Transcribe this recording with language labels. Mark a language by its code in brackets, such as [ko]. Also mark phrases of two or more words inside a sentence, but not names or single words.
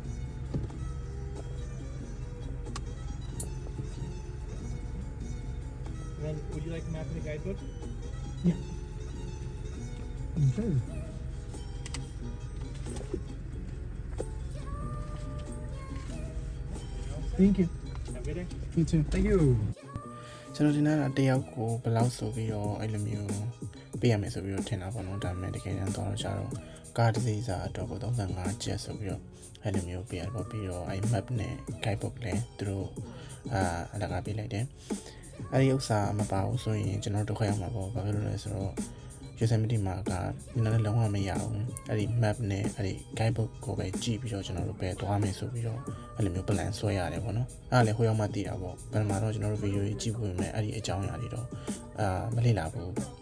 [en] And then, would you like a map and a guidebook? Yeah. Okay. Thank you. Have a good day. You too. Thank you. [my] ကျွန်တော်ဒီနေ့ကတယောက်ကိုဘယ်လောက်ဆိုပြီးတော့အဲ့လိုမျိုးပေးရမယ်ဆိုပြီးတော့ထင်တာပေါ့နော်ဒါပေမဲ့တကယ်တမ်းတော့ကြတော့ကားတစ်စီးစာ တော့35ကျပ်ဆိုပြီးတော့အဲ့လိုမျိုးပေးရပေါ့ပြီးတော့အဲ့ map နဲ့ guidebook လည်းသူတို့အလကားပေးလိုက်တယ်အဲ့ဒီဥစ္စာမပါဘူးဆိုရင်ကျွန်တော်တို့ခက်ရမှာပေါ့ဘာဖြစ်လို့လဲဆိုတော့ Yosemite မှာကနည်းနည်းလုံးဝမရဘူးအဲ့ဒီ map နဲ့အဲ့ဒီ guidebook ကိုပဲကြည့်ပြီးတော့ကျွန်တော်တို့ပဲသွားမယ်ဆိုပြီးတော့အဲ့လိုမျိုး plan ဆွဲရတယ်ပေါ့နော်အဲ့ဒါလည်းဟိုရောက်မှသိတာပေါ့ဘယ်မှာတော့ကျွန်တော်တို့ video ကြီးကြည့်ဖို့ရင်အဲ့ဒီအကြောင်းအရာတွေတော့မလေ့လာဘူး